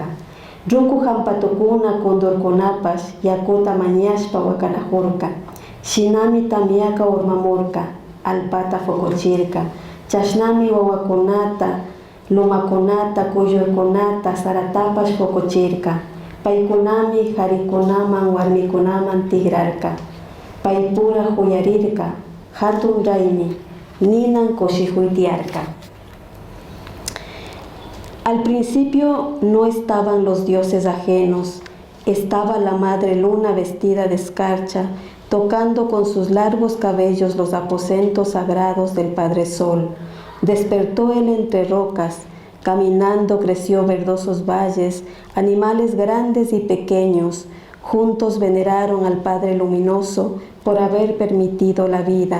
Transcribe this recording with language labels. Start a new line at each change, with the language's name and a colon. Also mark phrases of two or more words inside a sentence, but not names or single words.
Quechua: ruku hampatukuna kundurkunapas yakuta mañashpa wakanajurka, shinami tamyaka urmamurka, alpata fokochirka, chashnami wawakunata, lumakunata, kuyurkunata, saratapas fokochirka, paykunami harikunaman, warmikunaman tigrarka, paypura huyarirka, hatun raymi, ninan koshihuytiarka.
Spanish: Al principio no estaban los dioses ajenos, estaba la madre luna vestida de escarcha, tocando con sus largos cabellos los aposentos sagrados del Padre Sol. Despertó él entre rocas, caminando creció verdosos valles, animales grandes y pequeños, juntos veneraron al Padre Luminoso por haber permitido la vida.